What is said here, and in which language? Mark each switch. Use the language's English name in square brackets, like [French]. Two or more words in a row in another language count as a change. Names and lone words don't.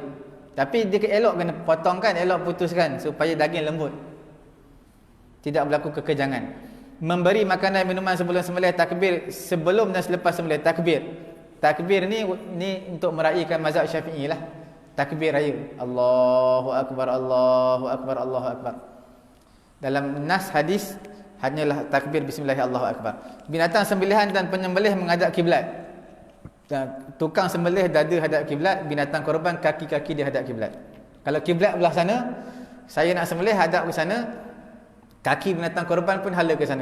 [Malay] Tapi dia elok kena potongkan, elok putuskan supaya daging lembut. Tidak berlaku kekejangan. Memberi makanan minuman sebelum sembelih, takbir sebelum dan selepas sembelih, takbir. Takbir ni untuk meraihkan mazhab Syafi'i lah. Takbir raya. [Arabic] الله أكبر، الله أكبر، الله أكبر. [Malay] Dalam nas hadis hanyalah takbir [Arabic] بسم الله الله أكبر. [Malay] Binatang sembelihan dan penyembelih menghadap kiblat. Tukang sembelih dada hadap kiblat, binatang korban kaki-kaki dia hadap kiblat. Kalau kiblat belah sana, saya nak sembelih hadap ke sana, kaki binatang korban pun hala ke sana.